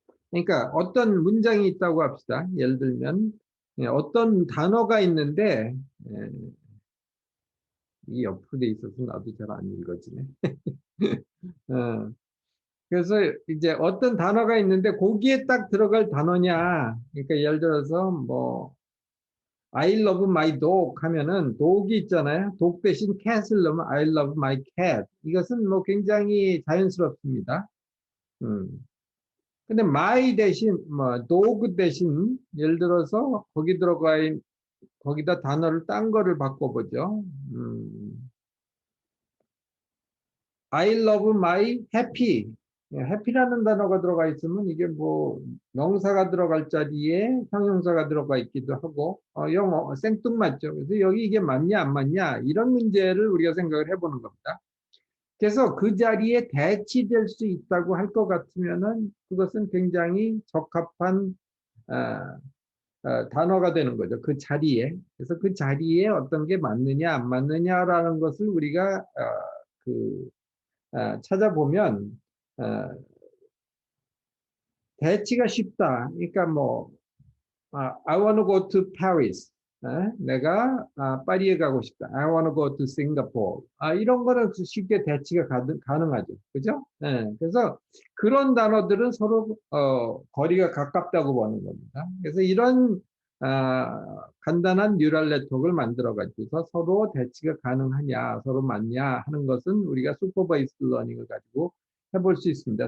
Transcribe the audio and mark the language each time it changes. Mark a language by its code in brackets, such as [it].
[ko] 그러니까 어떤 문장이 있다고 합시다. 예를 들면 어떤 단어가 있는데, 예, 이 옆으로 돼 있어서 나도 잘 안 읽어지네. 어, 그래서 이제 어떤 단어가 있는데 거기에 딱 들어갈 단어냐. 그러니까 예를 들어서 뭐 [en] I love my dog [ko] 하면은 dog이 있잖아요. [en] dog [ko] 대신 cat을 넣으면 [en] I love my cat. [ko] 이것은 뭐 굉장히 자연스럽습니다. 음. 근데 my 대신 뭐 dog 대신 예를 들어서 거기다 단어를 딴 거를 바꿔보죠. [en] I love my happy. [ko] happy라는 단어가 들어가 있으면 이게 뭐 명사가 들어갈 자리에 형용사가 들어가 있기도 하고 영어 생뚱맞죠. 그래서 여기 이게 맞냐 안 맞냐 이런 문제를 우리가 생각을 해보는 겁니다. 그래서 그 자리에 대치될 수 있다고 할 것 같으면은 그것은 굉장히 적합한 단어가 되는 거죠. 그 자리에. 그래서 그 자리에 어떤 게 맞느냐 안 맞느냐라는 것을 우리가 그 찾아보면 어, 대치가 쉽다. 그러니까 뭐 [en] I want to go to Paris. [ko] 내가 파리에 가고 싶다. [en] I want to go to Singapore. [ko] 이런 거는 쉽게 대치가 가능하죠. 그죠? 그래서 그런 단어들은 서로 거리가 가깝다고 보는 겁니다. 그래서 이런 간단한 뉴럴 네트워크를 만들어 가지고서 서로 대치가 가능하냐, 서로 맞냐 하는 것은 우리가 슈퍼바이스드 러닝을 가지고 해볼 수 있습니다.